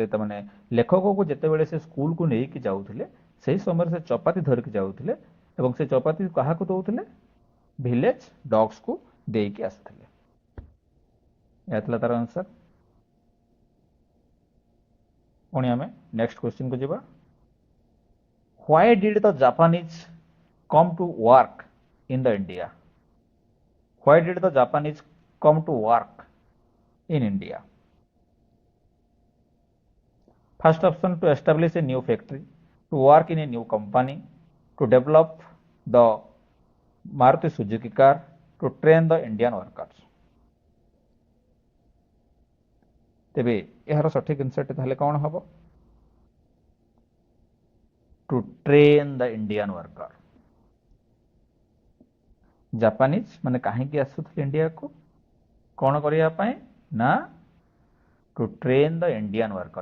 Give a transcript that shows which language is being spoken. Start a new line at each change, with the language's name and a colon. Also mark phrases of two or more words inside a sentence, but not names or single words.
Odia: ତାମାନେ ଲେଖକକୁ ଯେତେବେଳେ ସେ ସ୍କୁଲକୁ ନେଇକି ଯାଉଥିଲେ ସେହି ସମୟରେ ସେ ଚପାତି ଧରିକି ଯାଉଥିଲେ ଏବଂ ସେ ଚପାତି କାହାକୁ ଦେଉଥିଲେ?
English: village dogs
Odia: ଦେଇକି ଆସୁଥିଲେ। ଏହା ଥିଲା ତାର ଆନ୍ସର। ପୁଣି ଆମେ
English: next question
Odia: ଯିବା।
English: Why did the Japanese come to work in the India? Why did the Japanese come to work in India? First option, to establish a new factory, to work in a new company, to develop the Maruti Suzuki car, to train the Indian workers.
Odia: ତେବେ ଏହାର ସଠିକ ଆନ୍ସରଟି ତାହେଲେ କ'ଣ ହେବ?
English: To train the Indian worker.
Odia: ଜାପାନିଜ ମାନେ କାହିଁକି ଆସୁଥିଲେ ଇଣ୍ଡିଆକୁ? କ'ଣ କରିବା ପାଇଁ ନା
English: to train the Indian worker.